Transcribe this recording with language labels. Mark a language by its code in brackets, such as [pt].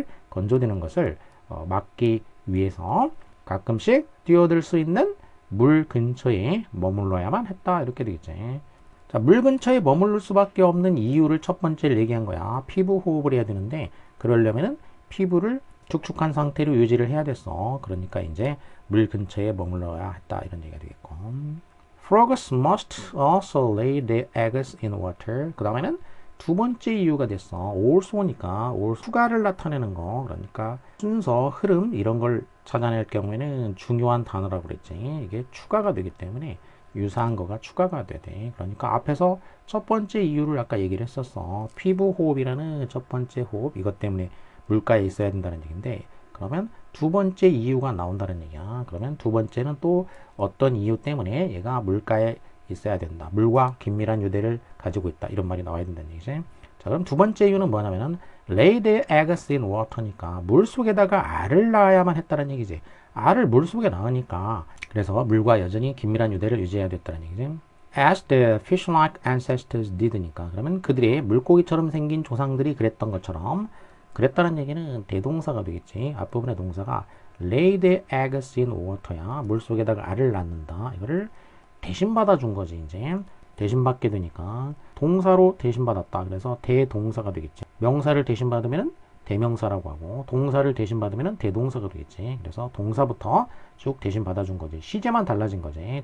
[ko] 건조되는 것을 막기 위해서 가끔씩 뛰어들 수 있는 물 근처에 머물러야만 했다. 이렇게 되겠지. 자, 물 근처에 머무를 수밖에 없는 이유를 첫 번째를 얘기한 거야. 피부 호흡을 해야 되는데 그러려면은 피부를 축축한 상태로 유지를 해야 됐어. 그러니까 이제 물 근처에 머물러야 했다. 이런 얘기가 되겠고. [en] Frogs must also lay their eggs in water. [ko] 그 다음에는 두 번째 이유가 됐어. also니까 추가를 나타내는 거. 그러니까 순서, 흐름 이런 걸 찾아낼 경우에는 중요한 단어라고 그랬지. 이게 추가가 되기 때문에 유사한 거가 추가가 되대. 그러니까 앞에서 첫 번째 이유를 아까 얘기를 했었어. 피부 호흡이라는 첫 번째 호흡 이것 때문에 물가에 있어야 된다는 얘기인데 그러면 두 번째 이유가 나온다는 얘기야. 그러면 두 번째는 또 어떤 이유 때문에 얘가 물가에 있어야 된다. 물과 긴밀한 유대를 가지고 있다. 이런 말이 나와야 된다는 얘기지. 자, 그럼 두 번째 이유는 뭐냐면은 [en] lay their eggs in water [ko] 니까 물 속에다가 알을 낳아야만 했다는 얘기지. 알을 물 속에 낳으니까 그래서 물과 여전히 긴밀한 유대를 유지해야 됐다는 얘기지. [en] As the fish-like ancestors did [ko] 니까 그러면 그들의 물고기처럼 생긴 조상들이 그랬던 것처럼 그랬다는 얘기는 대동사가 되겠지. 앞부분의 동사가 [en] lay the eggs in water야. [ko] 물 속에다가 알을 낳는다. 이거를 대신 받아준 거지. 이제 대신 받게 되니까 동사로 대신 받았다. 그래서 대동사가 되겠지. 명사를 대신 받으면 대명사라고 하고 동사를 대신 받으면 대동사가 되겠지. 그래서 동사부터 쭉 대신 받아준 거지. 시제만 달라진 거지.